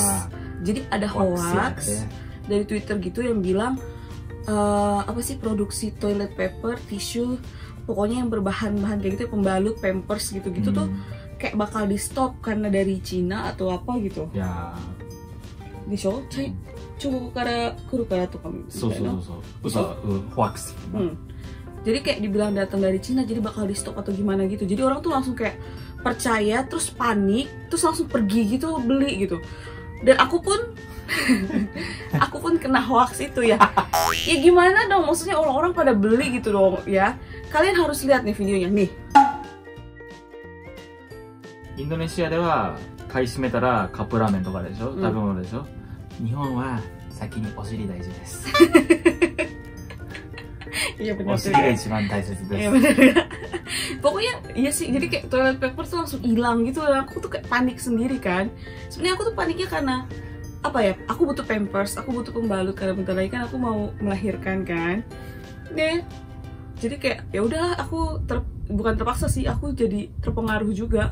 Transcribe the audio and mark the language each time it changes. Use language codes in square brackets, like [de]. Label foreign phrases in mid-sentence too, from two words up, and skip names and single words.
[id] Jadi ada hoax dari Twitter gitu yang bilang produksi [en] toilet paper, [id] tisu, pokoknya yang berbahan-bahan kayak gitu, pembalut, pampers gitu-gitu tuh kayak bakal di stop karena dari Cina atau apa gitu. Ya. Desho? Coba [ja] から来るから [id] tuh kamu. Hoax. Jadi kayak dibilang datang dari Cina, jadi bakal di stop atau gimana gitu. Jadi orang tuh langsung kayak percaya, terus panik, terus langsung pergi gitu, beli gitu. Dan aku pun kena hoax itu ya. Ya gimana dong, maksudnya orang-orang pada beli gitu dong ya. Kalian harus lihat nih videonya nih. [ja] インドネシアでは買い占めたらカップラーメンとかでしょ、食べ物でしょ。日本は先にお尻大事です。 [id] Iya benar. [ja] お尻が一番大切です。 [id] Iya benar. Pokoknya iya sih, jadi kayak [en] toilet paper [id] tuh langsung hilang gitu. Dan aku tuh kayak panik sendiri kan. Sebenarnya aku tuh paniknya karena aku butuh pampers, aku butuh pembalut karena bentar lagi kan aku mau melahirkan kan. Jadi kayak ya udahlah, aku bukan terpaksa sih, aku jadi terpengaruh juga.